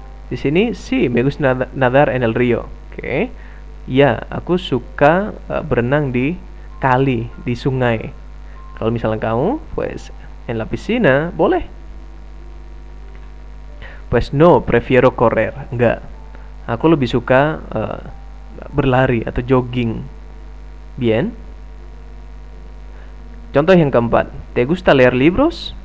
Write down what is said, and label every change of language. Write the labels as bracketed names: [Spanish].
[Indonesian] Di sini [Spanish] sí, me gusta nadar en el río. Oke. [Indonesian] Ya, aku suka berenang di kali, di sungai. Kalau misalnya kamu, pues [Spanish] en la piscina, [Indonesian] boleh. [Spanish] Pues no, prefiero correr. [Indonesian] Enggak. Aku lebih suka berlari atau jogging. Bien. Contoh yang keempat, [Spanish] ¿te gusta leer libros?